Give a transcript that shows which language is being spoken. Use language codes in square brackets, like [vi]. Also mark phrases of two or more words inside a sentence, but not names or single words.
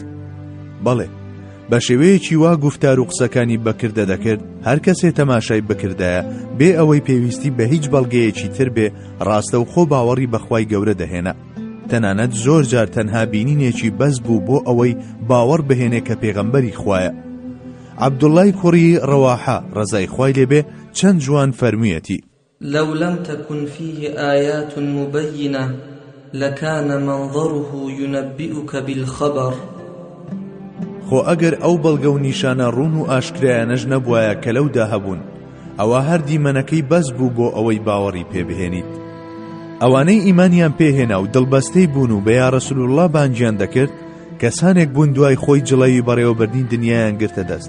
[ckb] بەڵێ بە شێوەیەکی وا گفتار و قسەکانی بەکردە دەکرد، هەر کەسێ تەماشای بکردایە بێ ئەوەی پێویستی بە هیچ بەڵگەیەکی تر بێ ڕاستە و خۆ باوەڕی بەخوای گەورە دەهێنا. تەنانەت زۆر جار تەنها بینینێکی بەس بوو بۆ ئەوەی باوەڕ بهێنێ کە پێغەمبەری خوایە. عەبدوڵڵای کوڕی ڕەواحە ڕەزای خوای لێبێ چەند جوان فەرموویەتی: [ar] لو لم تكن فيه آيات مبينة لكان منظره ينبئك بالخبر. [ckb] خۆ ئەگەر ئەو بەڵگە و نیشانە ڕوون و ئاشکرایانەش نەبوایە کە لەودا هەبوون، ئەوە هەر دیمەنەکەی بەس بوو بۆ ئەوەی باوەڕی پێبهێنیت. ئەوانەی ئیمانیان پێهێنا و دڵبەستەی بوون و بە [ar] یا ڕەسوول الله [ckb] بانگیان دەکرد، کەسانێک بوون دوای خۆی جڵەوی بەڕێوەبردنی دنیایان گرتە دەست.